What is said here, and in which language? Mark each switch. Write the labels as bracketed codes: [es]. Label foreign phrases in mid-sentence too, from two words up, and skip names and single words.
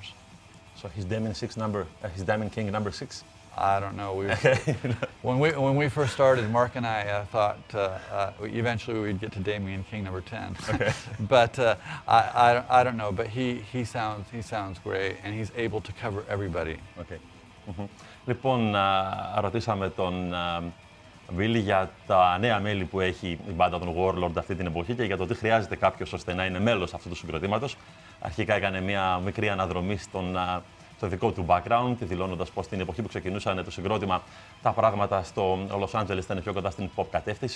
[en] So he's Diamond King number 6? I don't know. When we first started, Mark and I thought eventually we'd get to Damien King number 10. Okay. But I don't know. But he sounds great, and he's able to cover everybody. Okay. [el] Λοιπόν, ρωτήσαμε τον Billy για τα νέα μέλη που έχει η μπάντα των Warlord αυτή την εποχή και για το τι χρειάζεται κάποιος ώστε να είναι μέλος αυτού του συγκροτήματος. Αρχικά έκανε μια μικρή αναδρομή στο δικό του background, δηλώνοντας πως την εποχή που ξεκινούσαν το συγκρότημα τα πράγματα στο Los Angeles ήταν πιο κοντά στην pop κατεύθυνση.